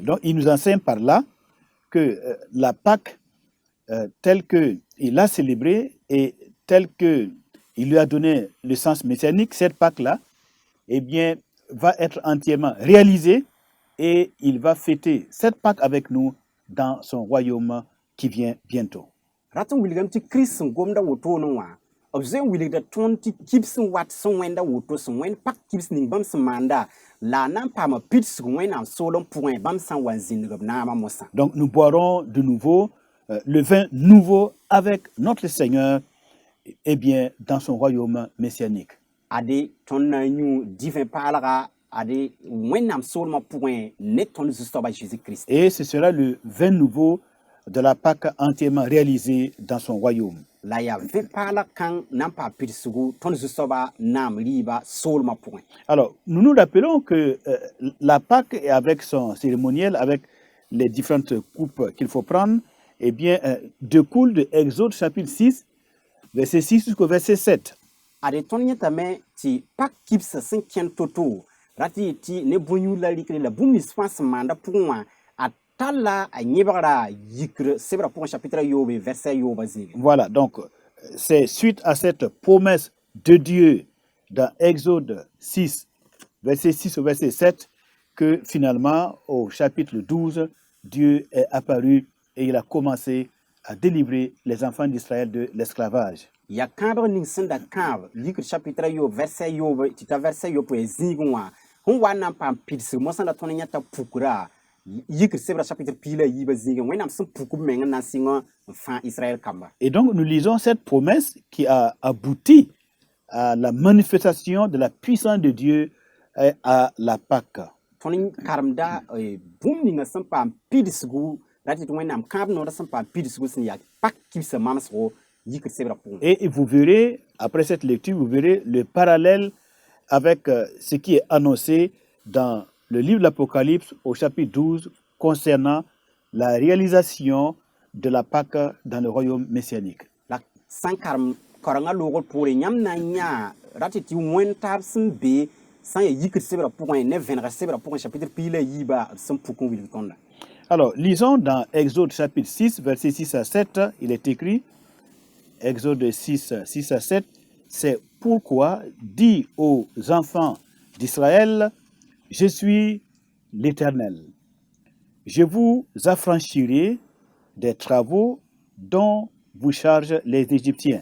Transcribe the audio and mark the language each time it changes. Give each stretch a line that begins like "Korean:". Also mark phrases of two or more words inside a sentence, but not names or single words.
French: Donc, il nous enseigne par là que la Pâque, telle qu'il l'a célébrée et telle qu'il lui a donné le sens messianique, cette Pâque-là, eh bien, va être entièrement réalisée et il va fêter cette Pâque avec nous dans son royaume qui vient bientôt.
Mossi: Rat n wilgame tɩ Kirist sẽn gomda wotone wã b zoe n wilgda tõnd tɩ kibs n wat sẽn wẽnda woto sẽn wẽnd pak kibs ning bãmb sẽn maanda la a na n paama pidsg Wẽnnaam soolem pʋgẽ bãmb sã n wa n zĩndg b naamã mosã.
French: Donc nous boirons de nouveau le vin nouveau avec notre Seigneur, eh bien, dans son royaume messianique.
Mossi: Ade tõnd na n yũ divẽ paalga ade Wẽnnaam soolmã pʋgẽ ne tõnd Zu-soabã Jésus-Christ.
French: Et ce sera le vin nouveau de la Pâque entièrement réalisé dans son royaume.
Mossi: La ya vẽ paalg kãng na n paam pidsgu tõnd Zu-soabã naam rɩɩbã soolmã pʋgẽ.
French: Alors, nous nous rappelons que la Pâque, avec son cérémoniel, avec les différentes coupes qu'il faut prendre, eh bien, découle de Exode chapitre 6, verset 6 jusqu'au verset 7.
Mossi: Ade tõnd yẽtame tɩ pak kibsã sẽn kẽnd to-to rat yɩ tɩ ne bõe-yũud la rɩkre la bũmb nins fãa sẽn maanda pʋgẽ wã a talla a yẽbgra yikr sebrã pʋgẽ chapitre yoobe verset yooba zĩige.
French: Voilà, donc c'est suite à cette promesse de Dieu dans Exode 6, verset 6 au verset 7, que finalement, au chapitre 12, Dieu est apparu et il a commencé à délivrer les enfants d'Israël de l'esclavage.
Mossi: Ya kãabg ning sẽn da kãab yikr chapitre yoob verset yoob tɩ ta verset yopoe zĩigẽ wã sẽn wa n na n paam pidsg mosã la tõnd yãta pukra yikr sebra chapitre pila yiba zige wẽnnaam sẽn puk b meng n na n sɩng n fãa Israël kamba.
French: Et donc, nous lisons cette promesse qui a abouti à la manifestation de la puissance de Dieu à la Pâque.
Mossi: tõnd karemda bũmb ninga sẽn paam pidsgu la tɩ wẽnnaam kãab noodã sẽn paam pidsgu sẽn yaa pak kibsa mamsgo yikr sebra pʋgẽ.
French: Et vous verrez, après cette lecture, vous verrez le parallèle avec ce qui est annoncé dans le livre de l'Apocalypse au chapitre 12 concernant la réalisation de la Pâque dans le royaume messianique.
Mossi: La sãn karem kaorengã loogr poore yãmb na n yãa ra tɩ wẽn taab sẽn be sã n yaa yikr sebra pʋgẽ ne vẽnegr sebra pʋgẽ chapitre piila yiiba b sẽn puk n wilg tõnda.
French: Alors, lisons dans Exode chapitre 6, versets 6 à 7, il est écrit, Exode 6, 6 à 7, c'est pourquoi dis aux enfants d'Israël, je suis l'Éternel. Je vous affranchirai des travaux dont vous chargent les Égyptiens.